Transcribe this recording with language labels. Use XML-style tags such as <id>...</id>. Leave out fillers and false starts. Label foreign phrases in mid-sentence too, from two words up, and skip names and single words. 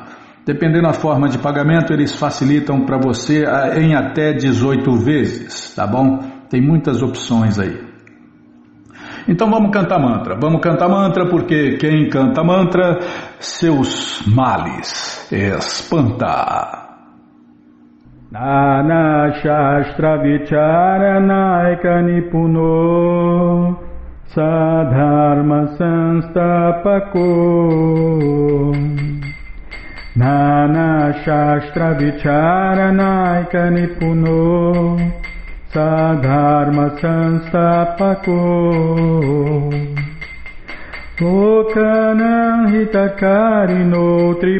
<pt>Dependendo da forma de pagamento, eles facilitam para você em até 18 vezes, tá bom? Tem muitas opções aí. Então vamos cantar mantra porque quem canta mantra, seus males espanta.</pt> <sa>Nana Shastra Vicharanaika Nipuno Sadharma Sanstapako Nana Shastra Vicharanaika Nipuno Sadharma Sanstapako Lokanam Hitakarino</sa>